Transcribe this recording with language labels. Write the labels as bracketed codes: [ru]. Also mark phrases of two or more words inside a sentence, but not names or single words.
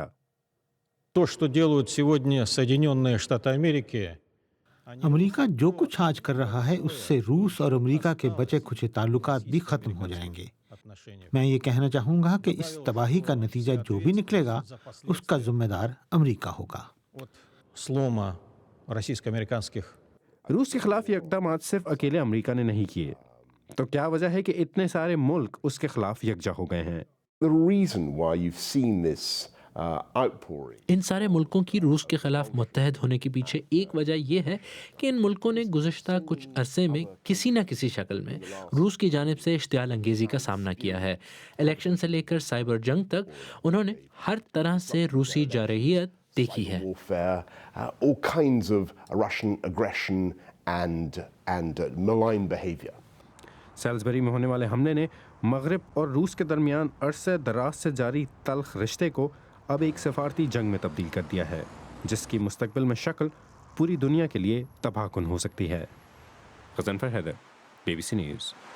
[ru] То, что делают сегодня Соединенные Штаты Америки. [ur] امریکہ جو کچھ آج کر رہا ہے اس سے روس اور امریکہ کے بچے کھچے تعلقات بھی ختم ہو جائیں گے. میں یہ کہنا چاہوں گا کہ اس تباہی کا نتیجہ جو بھی نکلے گا اس کا ذمہ دار امریکہ ہوگا. [ru] Слома российско-американских. [ur] روس کے خلاف یہ اقدامات صرف اکیلے امریکہ نے نہیں کیے، تو کیا وجہ ہے کہ اتنے سارے ملک اس کے خلاف یکجا ہو گئے ہیں؟ [en] The reason why you've seen this outpouring. [ur] ان سارے ملکوں کی روس کے خلاف متحد ہونے کے پیچھے ایک وجہ یہ ہے کہ ان ملکوں نے گزشتہ کچھ عرصے میں کسی نہ کسی شکل میں روس کی جانب سے اشتعال انگیزی کا سامنا کیا ہے. الیکشن سے لے کر سائبر جنگ تک انہوں نے ہر طرح سے روسی جارحیت دیکھی ہے. [en] Warfare, all kinds of Russian aggression and malign behavior. [ur] سیلزبری میں ہونے والے حملے نے مغرب اور روس کے درمیان عرصہ دراز سے جاری تلخ رشتے کو اب ایک سفارتی جنگ میں تبدیل کر دیا ہے، جس کی مستقبل میں شکل پوری دنیا کے لیے تباہ کن ہو سکتی ہے. غضنفر حیدر، BBC نیوز.